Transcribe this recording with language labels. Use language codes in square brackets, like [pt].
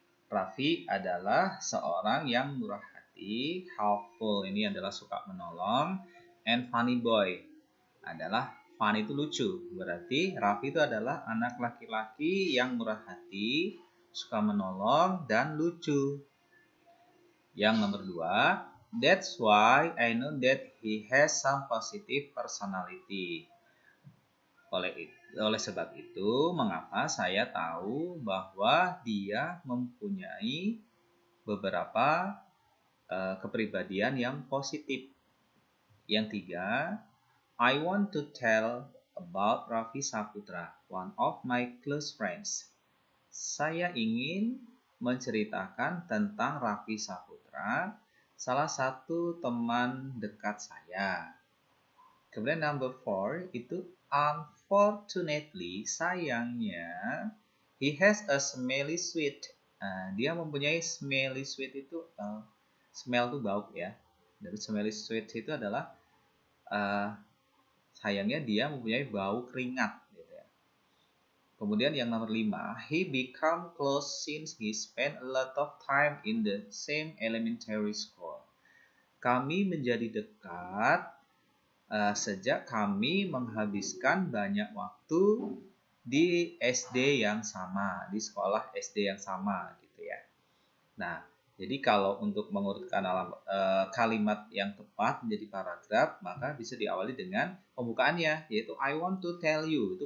[id] Raffi adalah seorang yang murah hati, helpful ini adalah suka menolong, and funny boy adalah fun itu lucu. Berarti Raffi itu adalah anak laki-laki yang murah hati, suka menolong, dan lucu. [en] Yang nomor 2, that's why I know that he has some positive personality. [id] Oleh sebab itu, mengapa saya tahu bahwa dia mempunyai beberapa kepribadian yang positif. [en] Yang 3, I want to tell about Raffi Saputra, one of my close friends. [id] Saya ingin menceritakan tentang Raffi Saputra, salah satu teman dekat saya. [en] Kemudian number 4 itu unfortunately, sayangnya, he has a smelly sweet. [id] Dia mempunyai smelly sweet itu smell itu bau ya. Dari smelly sweet itu adalah sayangnya dia mempunyai bau keringat gitu ya. [en] Kemudian yang nomor 5, he become close since he spent a lot of time in the same elementary school. [id] Kami menjadi dekat sejak kami menghabiskan banyak waktu di SD yang sama, di sekolah SD yang sama gitu ya. Nah, jadi kalau untuk mengurutkan kalimat yang tepat menjadi paragraf, maka bisa diawali dengan pembukaannya, yaitu I want to tell you.